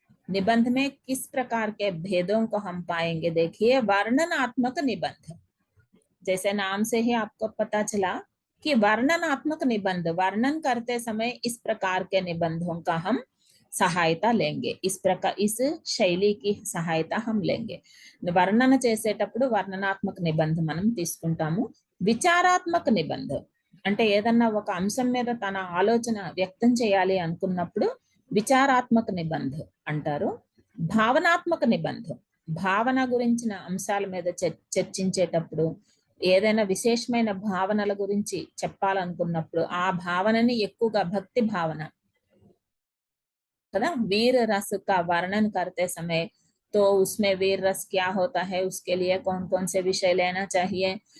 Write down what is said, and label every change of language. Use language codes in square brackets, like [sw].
[hi] निबंध में किस प्रकार के भेदों को हम पाएंगे. देखिए, वर्णनात्मक निबंध, जैसे नाम से ही आपको पता चला कि वर्णनात्मक निबंध, वर्णन करते समय इस प्रकार के निबंधों का हम సహాయత లేంగే. इस శైలి की సహాయత हम लेंगे. [te] వర్ణన చేసేటప్పుడు వర్ణనాత్మక నిబంధ మనం తీసుకుంటాము. విచారాత్మక నిబంధ అంటే ఏదన్నా ఒక అంశం మీద తన ఆలోచన వ్యక్తం చేయాలి అనుకున్నప్పుడు విచారాత్మక నిబంధ అంటారు. భావనాత్మక నిబంధ, భావన గురించిన అంశాల మీద చర్చించేటప్పుడు, ఏదైనా విశేషమైన భావనల గురించి చెప్పాలనుకున్నప్పుడు ఆ భావనని ఎక్కువగా భక్తి భావన కదా, [hi] वीर रस का वर्णन करते समय तो उसमें वीर रस क्या होता है, उसके लिए कौन कौन से विषय लेना चाहिए.